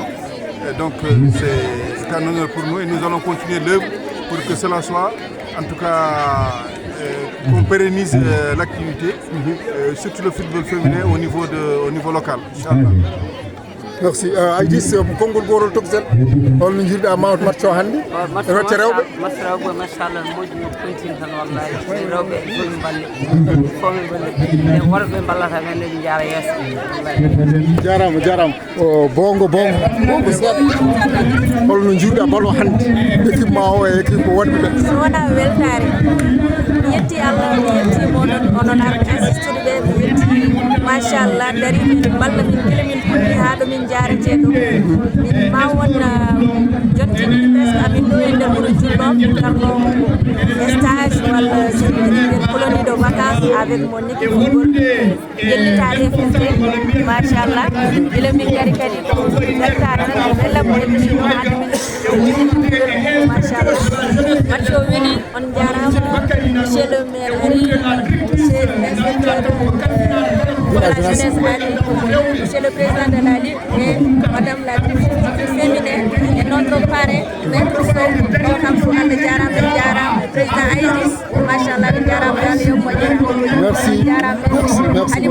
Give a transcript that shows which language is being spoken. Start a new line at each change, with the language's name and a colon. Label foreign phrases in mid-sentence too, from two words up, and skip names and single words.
French: Et donc c'est un honneur pour nous et nous allons continuer l'œuvre pour que cela soit, en tout cas, qu'on pérennise l'activité, surtout le football féminin au niveau local.
Arabic: Inch'Allah.
French: Merci.
Fula: Aïdis, Kongol Gorol Toxel,
French: on nous dit à Mount Matcho Handi.
Fula: Masrauba, machallah, moƴƴi no continue tan wallahi rewɓe fof mballe fof min mballe e worɓe ballata men eɓe jaara yeeso jarama bongo seeɗa holno jiiruɗa ballon hannde équipe ma o e équipe wonɓe ɓe so wona weltare mi yetti Allah mi yetti onon arɓe assistude ɓe mi yetti machallah dari min balla min gila min puɗɗi ha ɗo min jarete ɗo min ma won jontiɗiɗi presque amin ɗo e nder wuuro julɗo karno stage walla min
French: coloni de vacance avec mon équipe football
Fula: yellitade e fofte machallah gila min gari kadi ko weltare tan bella mo émission hade min machallah match o weeli on jarama
French: monsieur le maire
Fula: ari
French: monsieur l'inspecteur de la jeunesse
Fula: ari
French: monsieur le président de la Ligue et madame la directrice féminine et notre parrain maître Sow
Fula: o kam fu Allah jarama président Aïdis machallah jarama Allah yo moƴƴere
French: merci